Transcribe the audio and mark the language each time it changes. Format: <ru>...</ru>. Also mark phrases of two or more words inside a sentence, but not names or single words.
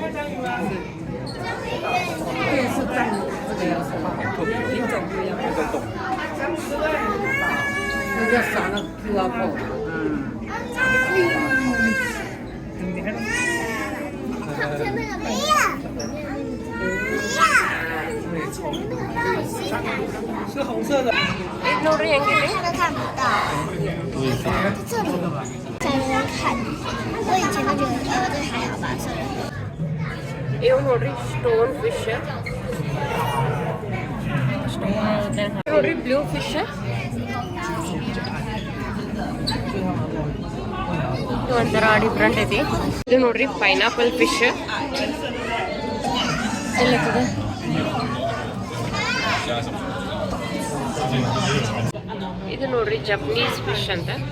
<zh>这是章鱼，这个颜色品种不一样，这叫啥呢 ？</zh> <en>QR code。</en> <zh>是红色的。</zh> <kn>ಇದು ನೋಡ್ರಿ ಹೆಂಗಿದೆ.</kn> <zh>看不到。这里才能看。我以前都觉得这还好吧，算了。</zh> <kn>ಇವು ನೋಡ್ರಿ</kn> <en>stone fish.</en> <kn>ನೋಡ್ರಿ</kn> <en>blue fish.</en> <kn>ಇದು ಒಂಥರ ಡಿಫ್ರೆಂಟ್ ಐತಿ. ಇದು ನೋಡ್ರಿ</kn> <en>pineapple fish.</en> <kn>ಎಲ್ಲತ್ತದೆ ಇದು ನೋಡ್ರಿ</kn> <en>Japanese fish</en> <kn>ಅಂತ.</kn>